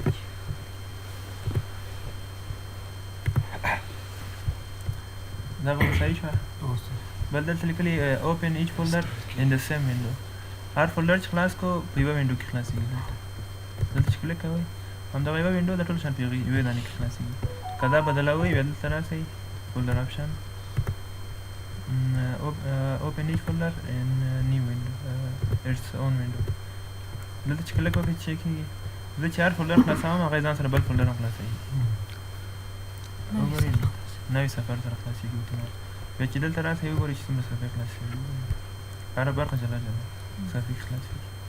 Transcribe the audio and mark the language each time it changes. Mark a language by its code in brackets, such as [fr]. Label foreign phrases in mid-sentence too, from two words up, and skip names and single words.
[ps] دغه صحیح شوه بل دلته لیکلي [en] open each folder in the same window [ps] هر فولډر چې خلاص کو په یوه وینډو کې خلاصېږي دلته چې کلیک کوئ همدغه یوه وینډو د ټول شان په یوې دانې کې خلاصېږي که دا بدلوئ بیا دلته راسئ [en] folder option open each folder in new window its own window [ps] دلته چې کلیک وکړئ چې کېږي زه چې هر فولډر خلاصوم هغه ځان سره بل فولډر هم خلاصوي وګورئ نوي سفر سره خلاصېږي اتومات بیا چې دلته راسئ وګورئ چې څومره صفحې خلاص شوي هره برخه جلا جلا صفحې خلاصېږي